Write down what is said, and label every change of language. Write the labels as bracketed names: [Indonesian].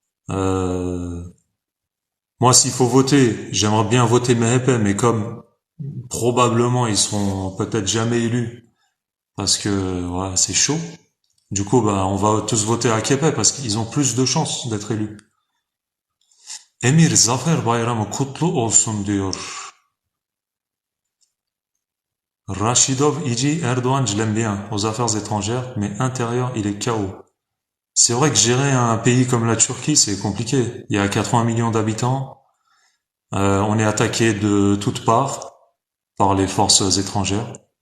[French] Euh, Moi, s'il faut voter, j'aimerais bien voter MHP, mais comme probablement ils seront peut-être jamais élus, parce que voilà, c'est chaud. Du coup, bah, on va tous voter AKP parce qu'ils ont plus de chances d'être élus. [Turkish] Emir Zafer Bayramı kutlu olsun diyor. [French] Rachidov, il dit Erdogan, je l'aime bien aux affaires étrangères, mais intérieur, il est KO. C'est vrai que gérer un pays comme la Turquie, c'est compliqué. Il y a 80 millions d'habitants. On est attaqué de toutes parts par les forces étrangères.